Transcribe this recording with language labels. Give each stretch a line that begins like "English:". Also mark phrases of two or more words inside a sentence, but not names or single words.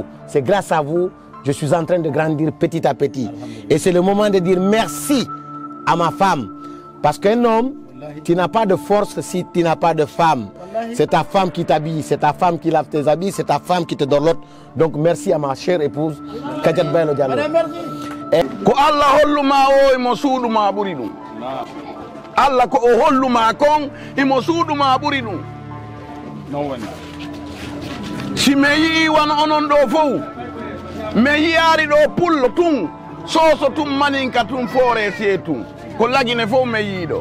French: C'est grâce à vous, je suis en train de grandir petit à petit. Et c'est le moment de dire merci à ma femme. Parce qu'un homme, tu n'as pas de force si tu n'as pas de femme. C'est ta femme qui t'habille, c'est ta femme qui lave tes habits, c'est ta femme qui te donne l'autre. Donc merci à ma chère épouse, Kadiat Baylo Diallo.
Fula: Ko Allah holluma o imo suuduma ɓuri ɗum. Allah ko o holluma kon imo suuduma ɓuri ɗum. Si mi yii wan onon ɗo fof mi yiyaari ɗo pullo tun soso tun maninka tun foore see tun ko lagine fof mi yii ɗo.